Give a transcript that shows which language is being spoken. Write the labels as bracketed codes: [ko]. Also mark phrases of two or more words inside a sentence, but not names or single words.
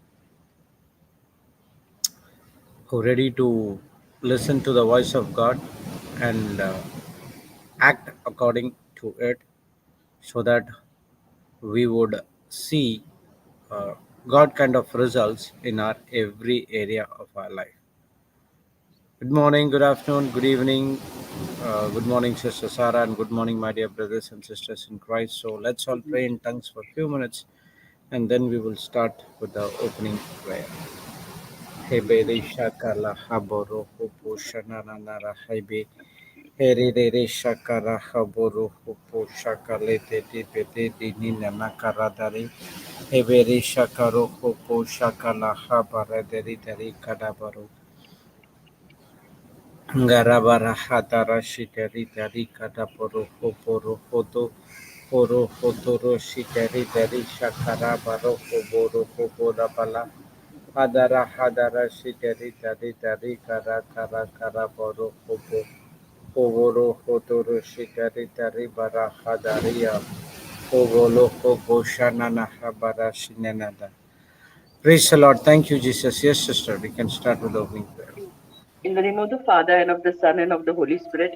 [en] who ready to listen to the voice of God and act according to it, so that we would see uh, God kind of results in our every area of our life. Good morning, good afternoon, good evening. Good morning, Sister Sarah, and good morning, my dear brothers and sisters in Christ. So let's all pray in tongues for a few minutes, and then we will start with the opening prayer. Hebere shakala haboro hopo shananara hebe. Herere shakara haboro hopo shakalete dipete dinina nakaradari. Hebere shakaro hopo shakala habara deri deri kadabaro. Garabara hatara shiteri dari kata poro hotoro shiteri dari shakara baro hoboro hobora bala hadara shiteri dari kara boro hoboro hotoro shiteri dari bara hadaria hobolo hobo shanana habara shinenada. Praise the Lord. Thank you, Jesus. Yes, sister, we can start with the opening prayer. In the name of the Father, and of the Son, and of the Holy Spirit.